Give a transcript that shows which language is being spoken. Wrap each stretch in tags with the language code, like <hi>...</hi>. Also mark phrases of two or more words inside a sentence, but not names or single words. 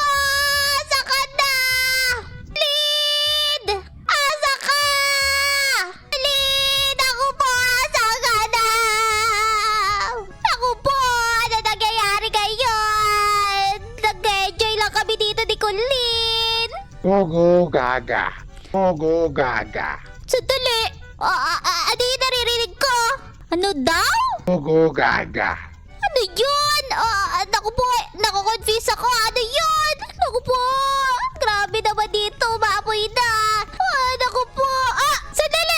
<tl>Asa ka na? Colleen! Asa ka? Colleen! Naku po. Asa ka na? Naku po. Ano nangyayari? dito ni Colleen. Gugu gaga. Gugu gaga. Sandali. Ano yung naririnig ko? Ano daw? Gugu gaga. Ano yun? Naku po, naku-confuse ako. Ano yun? Naku po, grabe naman dito, maapoy na. Naku po. Sandali!</tl>